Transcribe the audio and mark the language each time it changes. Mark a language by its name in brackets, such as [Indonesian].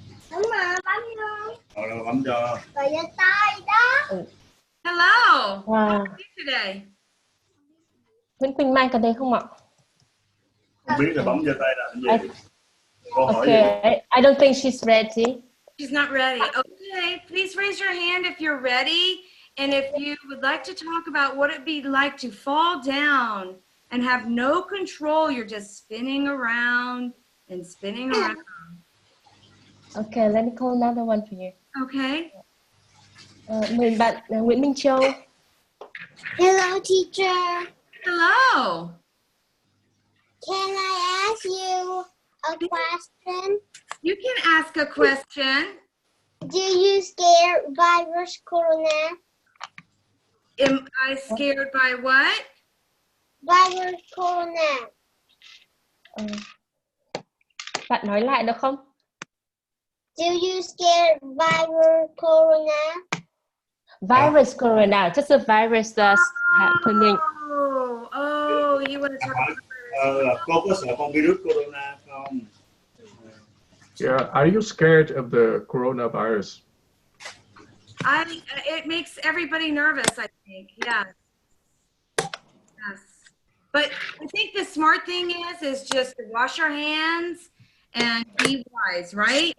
[Vietnamese] Đúng mà, bấm luôn. Rồi bấm cho. Rồi giơ tay đó. [English] Hello. Wow. How are you today? [Vietnamese] Nguyễn Quỳnh Mai có thấy không ạ? Không biết là bấm giơ tay là gì? Câu hỏi [English] Okay, [Vietnamese] gì? [English] I don't think she's ready. She's not ready. Okay, please raise your hand if you're ready. And if you would like to talk about what it'd be like to fall down and have no control, you're just spinning around and spinning around. Okay, let me call another one for you. Okay. [Vietnamese] Mời bạn Nguyễn Minh Châu. [English] Hello, teacher. Hello. Can I ask you a question? You can ask a question. Do you scare virus corona? Am I scared by what? Virus corona. [Vietnamese] Bạn nói lại được không? [English] Do you scared virus corona? Virus corona, just a virus that's happening. Oh, you want to talk about [Vietnamese] Cô có sợ con virus corona không? [English] Yeah, are you scared of the coronavirus? It makes everybody nervous, I think. Yes. Yes. But I think the smart thing is just to wash your hands and be wise, right?